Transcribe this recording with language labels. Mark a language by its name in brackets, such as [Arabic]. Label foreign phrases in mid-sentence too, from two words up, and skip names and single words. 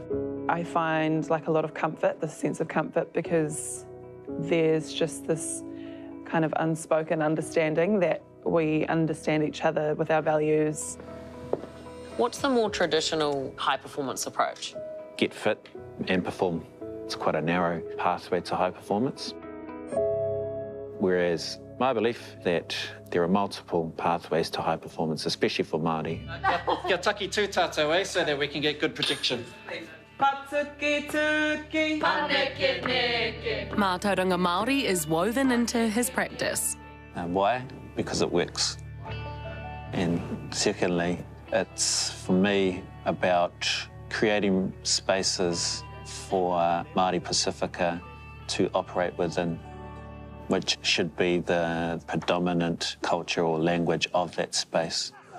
[English] I find like a lot of comfort, this sense of comfort, because there's just this kind of unspoken understanding that we understand each other with our values. What's the more traditional high-performance approach? Get fit and perform. It's quite a narrow pathway to high performance. Whereas my belief that there are multiple pathways to high performance, especially for Māori. [Māori] Kia taki tū tātou, [English] eh, so that we can get good protection. [Māori] Mātauranga Māori [English] is woven into his practice. Why? Because it works. And secondly, it's, for me, about creating spaces for Māori Pacifica to operate within, which should be the predominant culture or language of that space.